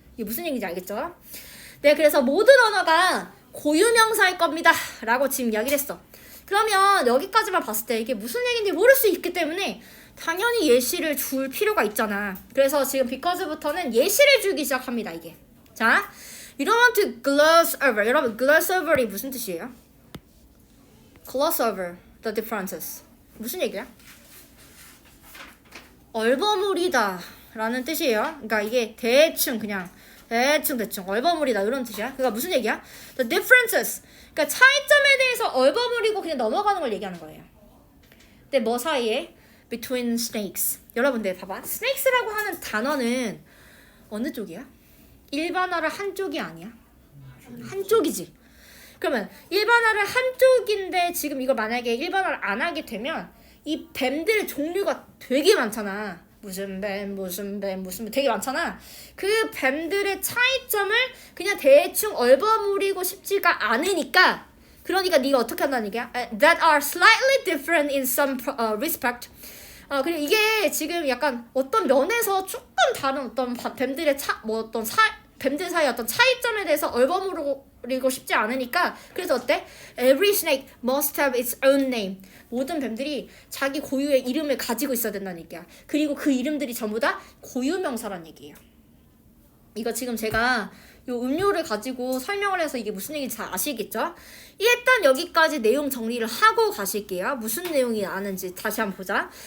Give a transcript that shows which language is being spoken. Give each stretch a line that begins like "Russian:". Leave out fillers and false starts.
Korean: 이게 무슨 얘기인지 알겠죠? 네, 그래서 모든 언어가 고유명사일 겁니다 라고 지금 이야기를 했어. 그러면 여기까지만 봤을 때 이게 무슨 얘기인지 모를 수 있기 때문에 당연히 예시를 줄 필요가 있잖아. 그래서 지금 because부터는 예시를 주기 시작합니다. 이게. 자,
English: you don't want to gloss over. 여러분, gloss over이 무슨 뜻이에요? gloss over the differences.
Korean: 무슨 얘기야? 얼버무리다 라는 뜻이에요. 그러니까 이게 대충 얼버무리다 이런 뜻이야. 그러니까 무슨 얘기야?
English: The differences.
Korean: 그러니까 차이점에 대해서 얼버무리고 그냥 넘어가는 걸 얘기하는 거예요. 근데 뭐 사이에?
English: Between snakes.
Korean: 여러분들 봐봐. snakes라고 하는 단어는 어느 쪽이야? 일반화를 한쪽이 아니야. 한쪽이지. 그러면 일반화를 한쪽인데 지금 이걸 만약에 일반화를 안 하게 되면 이 뱀들의 종류가 되게 많잖아. 무슨 뱀 되게 많잖아. 그 뱀들의 차이점을 그냥 대충 얼버무리고 싶지가 않으니까 그러니까 네가 어떻게 한다는 얘기야?
English: That are slightly different in some respect.
Korean: 그리고 이게 지금 약간 어떤 면에서 조금 다른 어떤 뱀들의 뱀들 사이의 어떤 차이점에 대해서 얼버무리고 싶지 않으니까 그래서 어때?
English: Every snake must have its own name.
Korean: 모든 뱀들이 자기 고유의 이름을 가지고 있어야 된다는 얘기야. 그리고 그 이름들이 전부 다 고유명사란 얘기예요. 이거 지금 제가 요 음료를 가지고 설명을 해서 이게 무슨 얘기인지 잘 아시겠죠? 일단 여기까지 내용 정리를 하고 가실게요. 무슨 내용이 나는지 다시 한번 보자.